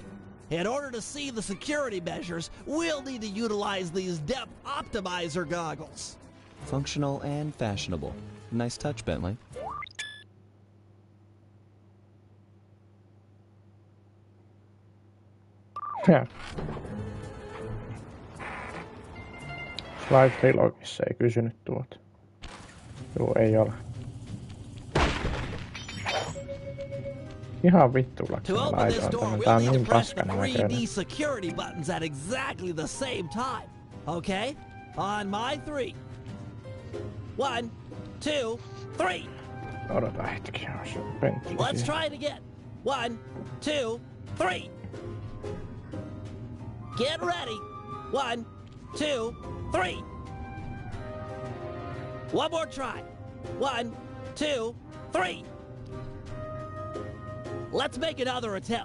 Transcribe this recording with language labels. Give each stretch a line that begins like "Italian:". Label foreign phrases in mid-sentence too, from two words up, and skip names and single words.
English: In order to see the security measures, we'll need to utilize these depth optimizer goggles. Functional and fashionable. Nice touch, Bentley.
Finnish: Ja. Live Trilogissa ei kysynyt tuota. Joo, ei ole. Ihan vittuillaksi mä laitoin tämän. Tää on niin paskana näköinen.
English: 3D security buttons at exactly the same time. Okay? On my 3. 1, 2, 3.
Finnish: Odota hetki, jos Bentley.
English: Let's try it again. 1, 2, 3. Get ready. 1, 2, 3. One more try. 1, 2, 3. Let's make another attempt.